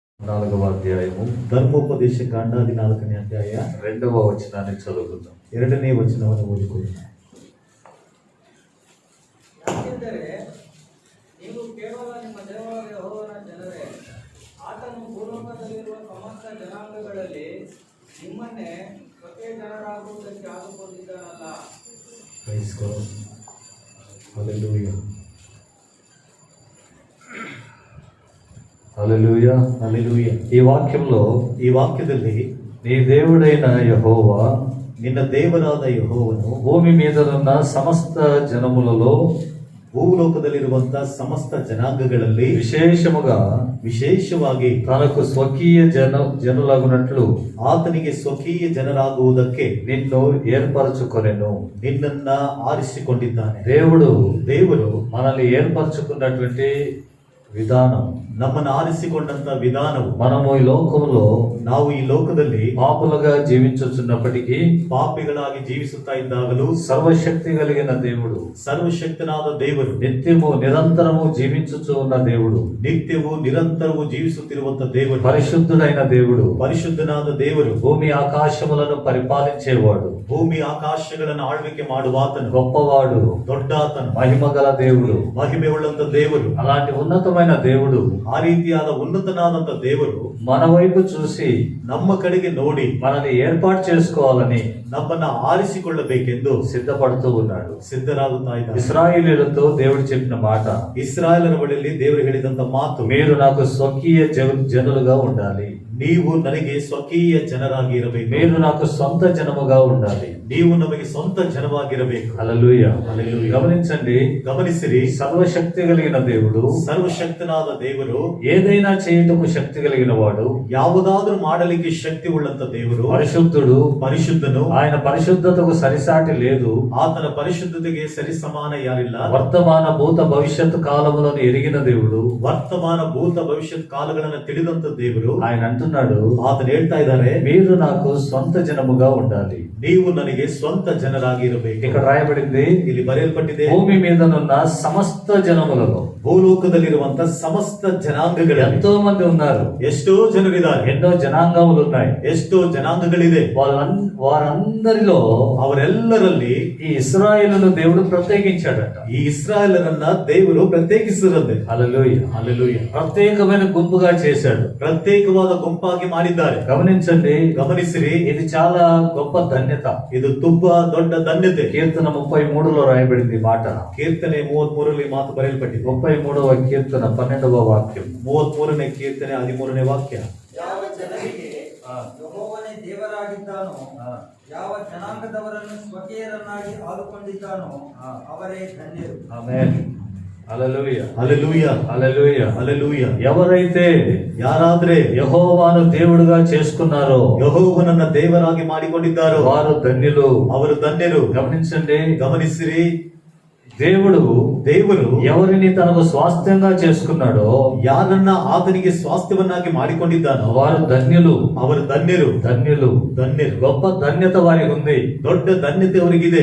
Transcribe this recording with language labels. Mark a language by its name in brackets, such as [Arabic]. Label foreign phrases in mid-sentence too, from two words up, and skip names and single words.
[Telugu] 4వ అధ్యాయము [Kannada] ಧರ್ಮೋಪದೇಶ ಕಾಂಡ 14ನೇ ಅಧ್ಯಾಯ [Telugu] 2వ వచనాన్ని చదువుకుందాం. [Kannada] 2ನೇ ವಚನವನ್ನು ಓದಿಕೊಳ್ಳೋಣ. ಯಾಕೆಂದರೆ ನೀವು ಕೇವಲ ನಿಮ್ಮ ದೇವರಾದ ಯೆಹೋವನ ಜನರೇ, ಆತನು ಭೂಲೋಕದಲ್ಲಿರುವ ಸಮಸ್ತ ಜನಾಂಗಗಳಲ್ಲಿ ನಿಮ್ಮನ್ನೇ ಸ್ವಕೀಯ ಜನರಾಗುವುದಕ್ಕೆ ಆದುಕೊಂಡಿದ್ದಾನಲ್ಲ. [English] Praise God. Hallelujah. [Telugu] హల్లెలూయా. Hallelujah. ఈ వాక్యంలో [Kannada] ಈ ವಾಕ್ಯದಲ್ಲಿ [Telugu] నీ దేవుడైన యెహోవా [Kannada] ನಿನ್ನ ದೇವರಾದ ಯೆಹೋವನು [Telugu] భూమి మీదనున్న సమస్త జనములలో [Kannada] ಭೂಲೋಕದಲ್ಲಿರುವಂತಹ ಸಮಸ್ತ ಜನಾಂಗಗಳಲ್ಲಿ ವಿಶೇಷವಾಗಿ [Telugu] తనకు స్వకీయ జనులగునట్లు [Kannada] ಆತನಿಗೆ ಸ್ವಕೀಯ ಜನರಾಗುವುದಕ್ಕೆ [Telugu] నిన్ను ఏర్పరచుకొనెను. [Kannada] ನಿನ್ನನ್ನ ಆರಿಸಿಕೊಂಡಿದ್ದಾನೆ. [Telugu] ದೇವರು మనల్ని ఏర్పరచుకున్నటువంటి విధానం, [Kannada] ನಮ್ಮನ್ನು ಆರಿಸಿಕೊಂಡಂತ ವಿಧಾನವು, [Telugu] మనము ఈ లోకములో [Kannada] ನಾವು ಈ ಲೋಕದಲ್ಲಿ [Telugu] పాపులుగా జీవించుచున్నప్పటికీ [Kannada] ಪಾಪಿಗಳಾಗಿ ಜೀವಿಸುತ್ತಾ ಇದ್ದಾಗಲೂ [Telugu] సర్వశక్తి కలిగిన దేవుడు, [Kannada] ಸರ್ವಶಕ್ತನಾದ ದೇವರು, [Telugu] నిత్యము నిరంతరము జీవించుచు ఉన్న దేవుడు, [Kannada] ನಿತ್ಯವೂ ನಿರಂತರವೂ ಜೀವಿಸುತ್ತಿರುವಂತ ದೇವರು, [Telugu] పరిశుద్ధుడైన దేవుడు, [Kannada] ಪರಿಶುದ್ಧನಾದ ದೇವರು, [Telugu] భూమి ఆకాశములను పరిపాలించేవాడు, [Kannada] ಭೂಮಿ ಆಕಾಶಗಳನ್ನು ಆಳ್ವಿಕೆ ಮಾಡುವಾತನು, [Telugu] గొప్పవాడు, [Kannada] ದೊಡ್ಡಾತನು, [Telugu] మహిమగల దేవుడు, [Kannada] ಮಹಿಮೆ ಉಳ್ಳಂತ ದೇವರು, [Telugu] అలాంటి ఉన్నతమైన దేవుడు [Kannada] ಆ ರೀತಿಯಾದ ಉನ್ನತನಾದಂತ ದೇವರು [Telugu] మన వైపు చూసి [Kannada] ನಮ್ಮ ಕಡೆಗೆ ನೋಡಿ [Telugu] మనల్ని ఏర్పాటు చేసుకోవాలని [Kannada] ನಮ್ಮನ್ನ ಆರಿಸಿಕೊಳ್ಳಬೇಕೆಂದು [Telugu] సిద్ధపడుతూ ఉన్నాడు. [Kannada] ಸಿದ್ಧರಾಗುತ್ತಾ ಇದ್ದಾರೆ. [Telugu] ఇశ్రాయేలీయులతో దేవుడు చెప్పిన మాట, [Kannada] ಇಸ್ರಾಯೇಲರ ಬಳಿಯಲ್ಲಿ ದೇವರು ಹೇಳಿದಂತ ಮಾತು, [Telugu] మీరు నాకు స్వకీయ జనులుగా ఉండాలి, [Kannada] ನೀವು ನನಗೆ ಸ್ವಕೀಯ ಜನರಾಗಿ ಇರಬೇಕು, [Telugu] మీరు నాకు సొంత జనముగా ఉండాలి, [Kannada] ನೀವು ನಮಗೆ ಸ್ವಂತ ಜನವಾಗಿರಬೇಕು. [Telugu] హల్లెలూయా. హల్లెలూయా. గమనించండి, [Kannada] ಗಮನಿಸಿರಿ, [Telugu] సర్వశక్తి కలిగిన దేవుడు, [Kannada] ಸರ್ವಶಕ್ತನಾದ ದೇವರು, [Telugu] ఏదైనా చేయుటకు శక్తి కలిగిన వాడు, [Kannada] ಯಾವುದಾದ್ರೂ ಮಾಡಲಿಕ್ಕೆ ಶಕ್ತಿ ಉಳ್ಳಂತ ದೇವರು, [Telugu] పరిశుద్ధుడు, [Kannada] ಪರಿಶುದ್ಧನು, [Telugu] ఆయన పరిశుద్ధతకు సరిసాటి లేదు, [Kannada] ಆತನ ಪರಿಶುದ್ಧತೆಗೆ ಸರಿಸಮಾನ ಯಾರಿಲ್ಲ, [Telugu] వర్తమాన భూత భవిష్యత్తు కాలములను ఎరిగిన దేవుడు, [Kannada] ವರ್ತಮಾನ ಭೂತ ಭವಿಷ್ಯತ್ ಕಾಲಗಳನ್ನು ತಿಳಿದಂತ ದೇವರು. [Telugu] ఆయన అంటున్నాడు, [Kannada] ಆತನು ಹೇಳ್ತಾ ಇದ್ದಾರೆ, [Telugu] మీరు నాకు సొంత జనముగా ఉండాలి. [Kannada] ನೀವು ನನಗೆ ಸ್ವಂತ ಜನರಾಗಿ ಇರಬೇಕು. [Telugu] ఇక్కడ రాయబడింది, [Kannada] ಇಲ್ಲಿ ಬರೆಯಲ್ಪಟ್ಟಿದೆ, [Telugu] భూమి మీదనున్న సమస్త జనములలో, [Kannada] ಭೂಲೋಕದಲ್ಲಿರುವಂತ ಸಮಸ್ತ ಜನಾಂಗಗಳು [Telugu] ఎంతో మంది ఉన్నారు, [Kannada] ಎಷ್ಟೋ ಜನರಿದ್ದಾರೆ, [Telugu] ఎన్నో జనాంగములు ఉన్నాయి, [Kannada] ಎಷ್ಟೋ ಜನಾಂಗಗಳಿದೆ. [Telugu] వారందరిలో [Kannada] ಅವರೆಲ್ಲರಲ್ಲಿ [Telugu] ఈ ఇశ్రాయేలును దేవుడు ప్రత్యేకించాడట. [Kannada] ಈ ಇಸ್ರಾಯೇಲರನ್ನ ದೇವರು ಪ್ರತ್ಯೇಕಿಸಿರಂತೆ. [Telugu] హల్లెలూయా. [Kannada] ಹಲ್ಲೆಲೂಯಾ. [Telugu] ప్రత్యేకమైన గుంపుగా చేశాడు, [Kannada] ಪ್ರತ್ಯೇಕವಾದ ಗುಂಪಾಗಿ ಮಾಡಿದ್ದಾರೆ. [Telugu] గమనించండి, [Kannada] ಗಮನಿಸಿರಿ, [Telugu] ఇది చాలా గొప్ప ధన్యత. [Kannada] ಇದು ತುಂಬಾ ದೊಡ್ಡ ಧನ್ಯತೆ. [Telugu] కీర్తన 33లో రాయబడింది మాట. [Kannada] ಕೀರ್ತನೆ 33ರಲ್ಲಿ ಮಾತು ಬರೆಯಲ್ಪಟ್ಟಿದೆ. [Telugu] 33వ కీర్తన 12వ వాక్యం. [Kannada] 33ನೇ ಕೀರ್ತನೆ 13ನೇ ವಾಕ್ಯ. ಯಾವ ಜನರಿಗೆ ಯೆಹೋವನೇ ದೇವರಾಗಿದ್ದಾನೋ, ಯಾವ ಜನಾಂಗದವರನ್ನು ಸ್ವಕೀಯರನ್ನಾಗಿ ಆದುಕೊಂಡಿದ್ದಾನೋ ಅವರೇ ಧನ್ಯರು. [Telugu] ఆమేన్. హల్లెలూయా. [Kannada] ಹಲ್ಲೆಲೂಯಾ. [Telugu] హల్లెలూయా. [Kannada] ಹಲ್ಲೆಲೂಯಾ. [Telugu] ఎవరైతే [Kannada] ಯಾರಾದ್ರೆ [Telugu] యెహోవాను దేవుడుగా చేసుకున్నారో, [Kannada] ಯೆಹೋವನನ್ನ ದೇವರಾಗಿ ಮಾಡಿಕೊಂಡಿದ್ದಾರೋ [Telugu] వారు ధన్యులు. [Kannada] ಅವರು ಧನ್ಯರು. [Telugu] గమనించండి, [Kannada] ಗಮನಿಸಿರಿ, [Telugu] దేವರು ఎవరిని తనకు స్వాస్థ్యంగా చేసుకున్నాడో, [Kannada] ಯಾರನ್ನ ಆತನಿಗೆ ಸ್ವಾಸ್ಥ್ಯವನ್ನಾಗಿ ಮಾಡಿಕೊಂಡಿದ್ದಾನೋ [Telugu] వారు ధన్యులు. [Kannada] ಅವರು ಧನ್ಯರು. [Telugu] ధన్యులు. [Kannada] ಧನ್ಯರು. [Telugu] గొప్ప ధన్యత వారికి ఉంది. [Kannada] ದೊಡ್ಡ ಧನ್ಯತೆ ಅವರಿಗಿದೆ.